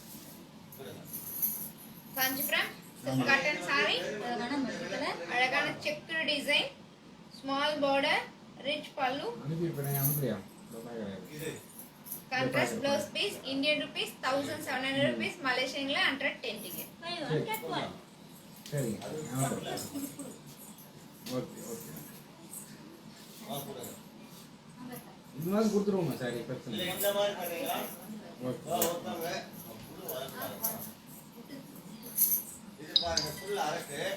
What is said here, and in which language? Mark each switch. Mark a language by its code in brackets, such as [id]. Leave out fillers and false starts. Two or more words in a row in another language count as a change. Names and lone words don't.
[ta] காஞ்சிபுரம் [en] silk cotton saree, [ta] அழகான மல்டி கலர், அழகான [en] checked design, small border, rich pallu. [ta] அனுப்பியிருப்பேன், அனுப்புறியா? இது [en] contrast blouse piece Indian rupees [ta] 1700 rupees மலேசியன்ல 110 ticket. [en] Buy one, get one. [ta] சரிங்க [en] okay okay [ta] கொடுங்க. இது மாதிரி கொடுத்துருவோங்க சாரி பிரச்சனை இல்ல இல்லை. இந்த மாதிரி பண்ணீங்களா? ஓகே ஒருத்தவங்க புழு வளர்த்தாங்க. இது பாருங்க [en] full arakku.